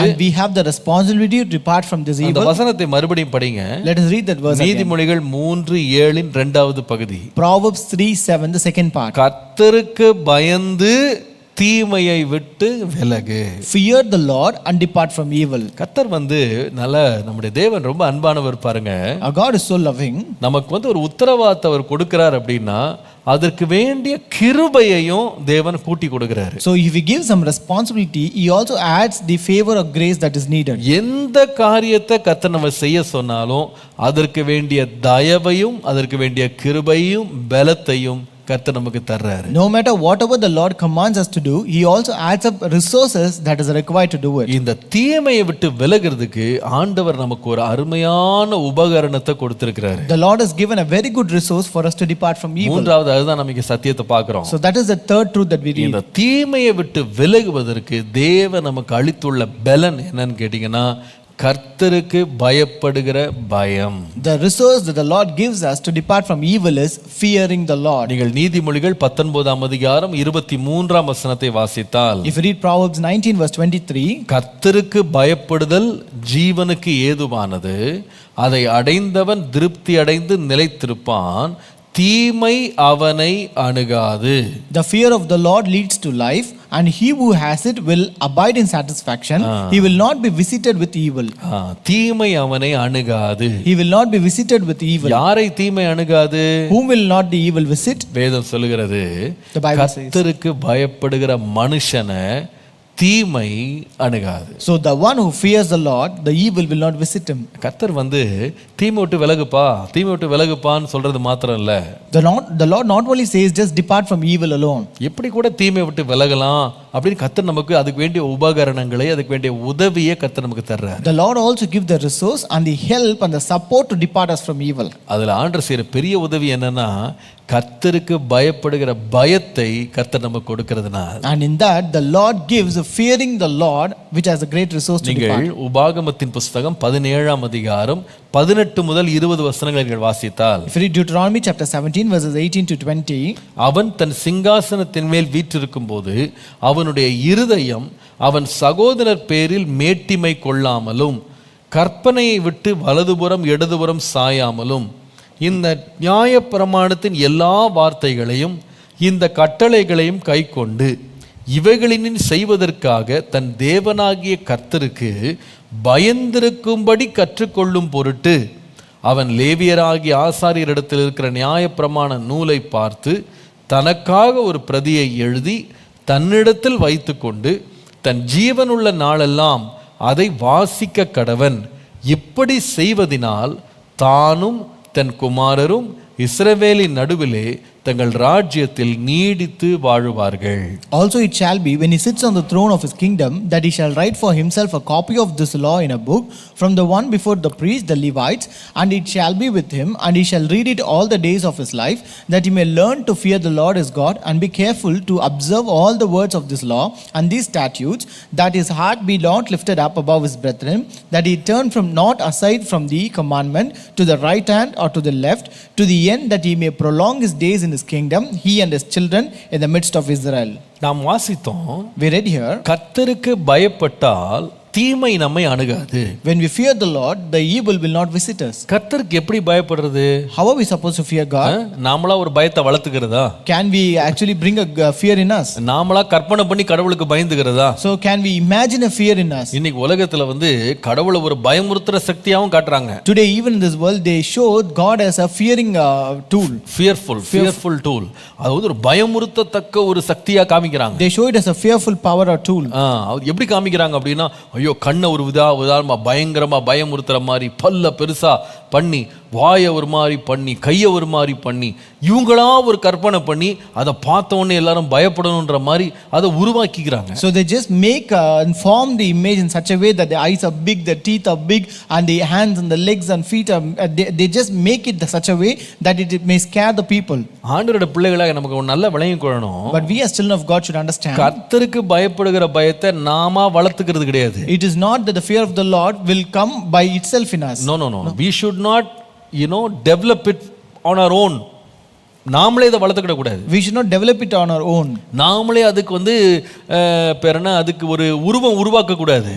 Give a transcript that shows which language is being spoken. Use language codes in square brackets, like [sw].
[en] and we have the responsibility to depart from this [ta] அந்த [en] evil. [ta] வசனத்தை மறுபடியும் படிங்க. [en] Let us read that verse again. [ta] நீதிமொழிகள் 3:7 இரண்டாவது பகுதி. [en] Proverbs 3:7 the second part. [ta] கர்த்தருக்கு பயந்து தீமையை விட்டு விலகு. [en] Fear the Lord and depart from evil. [ta] கர்த்தர் நல்ல நம்முடைய தேவன் ரொம்ப அன்பானவர் பாருங்க. [en] Our God is so loving. [ta] நமக்கு ஒரு உத்தரவாதத்தை அவர் கொடுக்கிறார் அப்படின்னா அதற்கு வேண்டிய கிருபையையும் தேவன் கூட்டி கொடுக்கிறாரு. [en] So if he gives some responsibility, he also adds the favor of grace that is needed. [ta] எந்த காரியத்தை கர்த்தர் நம்ம செய்ய சொன்னாலும் அதற்கு வேண்டிய தயவையும் அதற்கு வேண்டிய கிருபையும் பலத்தையும் கர்த்தர் நமக்கு தர்றாரு. [en] No matter whatever the Lord commands us to do, he also adds up resources that is required to do it. [ta] இந்த தீமையை விட்டு விலகிறதுக்கு ஆண்டவர் நமக்கு ஒரு அருமையான உபகரணத்தை கொடுத்திருக்கிறாரு. [en] The Lord has given a very good resource for us to depart from evil. [ta] மூன்றாவது அதுதான் நமக்கு சத்தியத்தை பார்க்கிறோம். [en] So that is the third truth that we read. [ta] இந்த தீமையை விட்டு விலகுவதற்கு தேவன் நமக்கு அளித்துள்ள பலன் என்னன்னு கேட்டீங்கன்னா கர்த்தருக்கு பயப்படுகிற பயம். [en] The resource that the Lord gives us to depart from evil is fearing the Lord. [ta] நீங்கள் நீதிமொழிகள் 19ஆம் அதிகாரம் 23ஆம் வசனத்தை வாசித்தால், [en] If you read Proverbs 19 verse 23, [ta] கர்த்தருக்கு பயப்படுதல் ஜீவனுக்கு ஏதுவானது, அதை அடைந்தவன் திருப்தி அடைந்து நிலைத்திருப்பான், தீமை அவனை அணுகாது. [en] The fear of the Lord leads to life, and he who has it will abide in satisfaction. He will not be visited with evil. [ta] தீமை அவனை அணுகாது. [en] He will not be visited with evil. [ta] யாரை தீமை அணுகாது? [en] Whom will not the evil visit? [ta] வேதம் சொல்லுகிறது, [en] The Bible says. [ta] கர்த்தருக்கு பயப்படுகிற மனுஷனை தீமை அணுகாது. [en] So the one who fears the Lord, the evil will not visit him. [ta] கர்த்தர் தீமை விட்டு விலகுப்பா, தீமை விட்டு விலகுப்பான்னு சொல்றது மாத்திரம் இல்ல. [en] The Lord not only says just depart from evil alone. [ta] எப்படி கூட தீமை விட்டு விலகலாம் அப்படின்னு கர்த்தர் நமக்கு அதுக்கு வேண்டிய உபகரணங்களை, அதுக்கு வேண்டிய உதவியை கர்த்தர் நமக்கு தர்றார். [en] The Lord also give the resource and the help and the support to depart us from evil. [ta] அதுல ஆண்டவர் செய்யற பெரிய உதவி என்னன்னா கர்த்தருக்கு பயப்படுகிற பயத்தை கர்த்தர் நமக்கு கொடுக்கிறதுனால. [en] And in that the Lord gives fearing the Lord, which has a great resource to depart. [ta] நீங்கள் உபாகமத்தின் புஸ்தகம் 17ஆம் அதிகாரம் 18 முதல் 20 வசனங்களை நீங்கள் வாசித்தால், [en] If you read Deuteronomy chapter 17 verses 18 to 20, [ta] அவன் தன் சிங்காசனத்தின் மேல் வீற்றிருக்கும் போது அவனுடைய இருதயம் அவன் சகோதரர் பேரில் மேட்டிமை கொள்ளாமலும் கற்பனையை விட்டு வலதுபுறம் இடதுபுறம் சாயாமலும் இந்த நியாயப்பிரமாணத்தின் எல்லா வார்த்தைகளையும் இந்த கட்டளைகளையும் கைக்கொண்டு இவைகளின் செய்வதற்காக தன் தேவனாகிய கர்த்தருக்கு பயந்திருக்கும்படி கற்றுக்கொள்ளும் பொருட்டு அவன் லேவியராகிய ஆசாரியரிடத்தில் இருக்கிற நியாயப்பிரமாண நூலை பார்த்து தனக்காக ஒரு பிரதியை எழுதி தன்னிடத்தில் வைத்து கொண்டு தன் ஜீவனுள்ள நாளெல்லாம் அதை வாசிக்க கடவன். இப்படி செய்வதினால் தானும் தன் குமாரரும் இஸ்ரவேலின் நடுவிலே தங்கள் ராஜ்யத்தில் நீடித்து வாழுவார்கள். [en] Also it shall be, when he sits on the throne of his kingdom, that he shall write for himself a copy of this law in a book from the one before the priests, the Levites, and it shall be with him, and he shall read it all the days of his life, that he may learn to fear the Lord his God, and be careful to observe all the words of this law and these statutes, that his heart be not lifted up above his brethren, that he turn from not aside from the commandment to the right hand or to the left, to the end that he may prolong his days in his kingdom, he and his children in the midst of Israel. [ta] நாம் வாசித்தோம், [en] We read here, [ta] கர்த்தருக்கு பயப்பட்டால் தீமை நம்மை அணுகாது. [en] when we fear the Lord, the evil will not visit us. [ta] கர்த்தருக்கு எப்படி பயப்படுறது? [en] How are we supposed to fear God? [ta] நாமளா ஒரு பயத்தை வளர்த்துக்கிறதா? [en] Can we actually bring a fear in us? [ta] நாமளா கற்பனை பண்ணி கடவுளுக்கு பயந்துகிறதா? [en] So can we imagine a fear in us? [ta] இன்னைக்கு உலகத்துல கடவுளை ஒரு பயமுறுத்துற சக்தியாவும் காட்டுறாங்க. [en] Today even in this world they showed God as a fearing tool. fearful tool. [ta] அது ஒரு பயமுறுத்தத்தக்க ஒரு சக்தியா காமிக்கிறாங்க. [en] They show it as a fearful power or tool. [ta] எப்படி காமிக்கிறாங்க அப்படின்னா, ஐயோ கண்ணை ஒரு உதாரணமா பயங்கரமா பயமுறுத்துற மாதிரி பல்ல பெருசா பண்ணி வாயை ஒரு மாதிரி பண்ணி கையை ஒரு மாதிரி பண்ணி இவங்களா ஒரு கற்பனை பண்ணி அதை பார்த்த உடனே எல்லாரும் பயப்படணுன்ற மாதிரி அதை உருவாக்கிக்கிறாங்க. [en] So they just make and form the image in such a way that the eyes are big, the teeth are big, and the hands and the legs and feet are they just make it such a way that it may scare the people. [ta] ஆண்டவரோட பிள்ளைகளாக நமக்கு ஒரு நல்ல விளங்கிக் கொள்ளணும். [en] But we as children of God should understand, [ta] கர்த்தருக்கு பயப்படுகிற பயத்தை நாம வளர்த்துக்கிறது கிடையாது. [en] it is not that the fear of the Lord will come by itself in us. No. We should not develop it on our own. [ta] நாமளே இதை வளர்த்துக்கிட கூடாது. [en] We should not develop it on our own. [ta] நாமளே அதுக்கு பேரனா அதுக்கு ஒரு உருவம் உருவாக்க கூடாது.